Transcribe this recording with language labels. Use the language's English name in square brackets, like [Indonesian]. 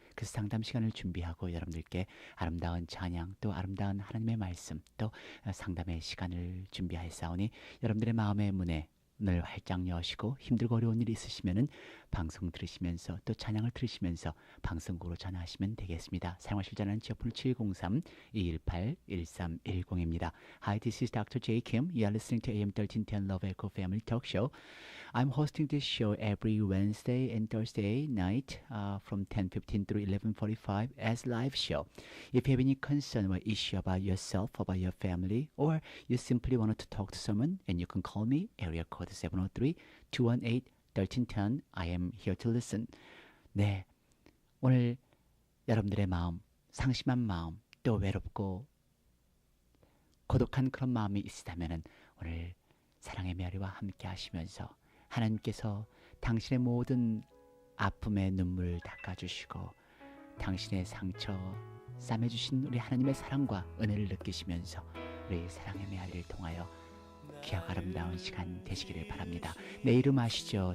[Korean] 그 상담 시간을 준비하고 여러분들께 아름다운 찬양, 또 아름다운 하나님의 말씀, 또 상담의 시간을 준비하였사오니 여러분들의 마음의 문을 활짝 여시고 힘들고 어려운 일이 있으시면은 방송 들으시면서 또 찬양을 들으시면서 방송국으로 전화하시면 되겠습니다. 사용하실 전화는 지역번호 703-218-1310입니다. [English] Hi, this is Dr. J. Kim. You are listening to AM 1310 Love Echo Family Talk Show. I'm hosting this show every Wednesday and Thursday night from 10:15 through 11:45 as live show. If you have any concern or issue about yourself, about your family, or you simply wanted to talk to someone, and you can call me, area code 703-218-1310. I am here to listen. [Korean] 네, 오늘 여러분들의 마음, 상심한 마음, 또 외롭고 고독한 그런 마음이 있으시다면 오늘 사랑의 메아리와 함께 하시면서 하나님께서 당신의 모든 아픔의 눈물을 닦아주시고 당신의 상처 싸매주신 우리 하나님의 사랑과 은혜를 느끼시면서 우리 사랑의 메아리를 통하여 귀하고 아름다운 시간 되시기를 바랍니다. 내 이름 아시죠?